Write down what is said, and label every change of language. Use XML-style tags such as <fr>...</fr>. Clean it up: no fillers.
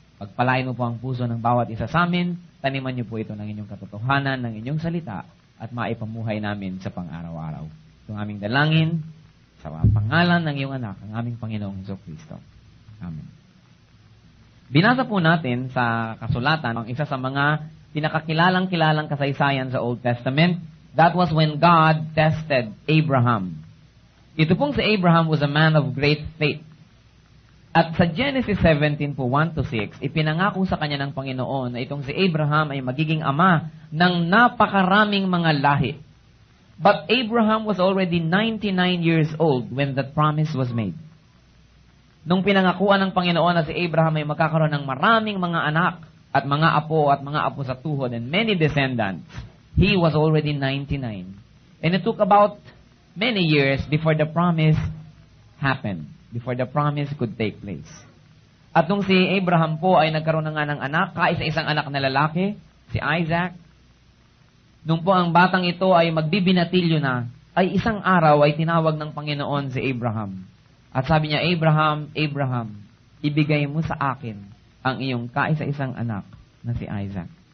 <tl>Pagpalain mo po ang puso ng bawat isa sa amin, taniman niyo po ito ng inyong katotohanan, ng inyong salita, at maipamuhay namin sa pang-araw-araw. Ito ang aming dalangin, sa pangalan ng iyong anak, ang aming Panginoong Jesucristo. Amen. Binasa po natin sa kasulatan ang isa sa mga pinakakilalang-kilalang kasaysayan sa Old Testament.</tl> <en>That was when God tested Abraham.</en> <tl>Ito pong si Abraham</tl> <en>was a man of great faith.</en> <tl>At sa Genesis 17 po, 1-6, ipinangako sa kanya ng Panginoon na itong si Abraham ay magiging ama ng napakaraming mga lahi.</tl> <en>But Abraham was already 99 years old when that promise was made.</en> <tl>Nung pinangakuan ng Panginoon na si Abraham ay magkakaroon ng maraming mga anak at mga apo sa tuhod</tl> <en>and many descendants, he was already 99. And it took about many years before the promise happened. Before the promise could take place.</en> <tl>At nung si Abraham po ay nagkaroon na nga ng anak, kaisa-isang anak na lalaki, si Isaac, nung po ang batang ito ay magbibinatilyo na, ay isang araw ay tinawag ng Panginoon si Abraham. At sabi niya, Abraham, Abraham, ibigay mo sa akin ang iyong kaisa-isang anak na si Isaac.</tl>